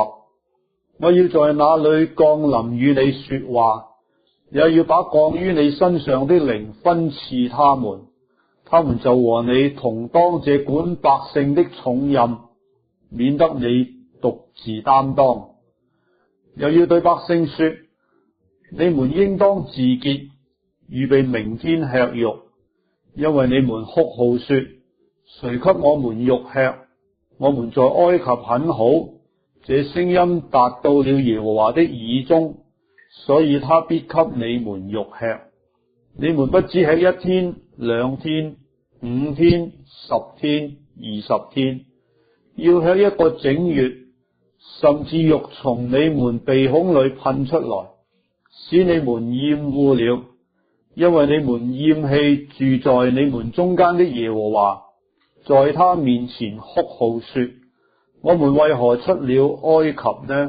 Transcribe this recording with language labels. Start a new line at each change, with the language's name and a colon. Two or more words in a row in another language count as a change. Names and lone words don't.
Chinese: 我要在那裏降臨與你說話，也要把降於你身上的靈分賜他們，他們就和你同當這管百姓的重任，免得你獨自擔當。又要對百姓說：你們應當自潔，預備明天吃肉，因為你們哭號說： 誰給我們肉吃？我們在埃及很好。這聲音達到了耶和華的耳中，所以他必給你們肉吃。你們不只吃1天、2天、5天、10天、20天，要吃一個整月，甚至肉從你們鼻孔裏噴出來，使你們厭惡了，因為你們厭棄住在你們中間的耶和華，在他面前哭號說：我們為何出了埃及呢？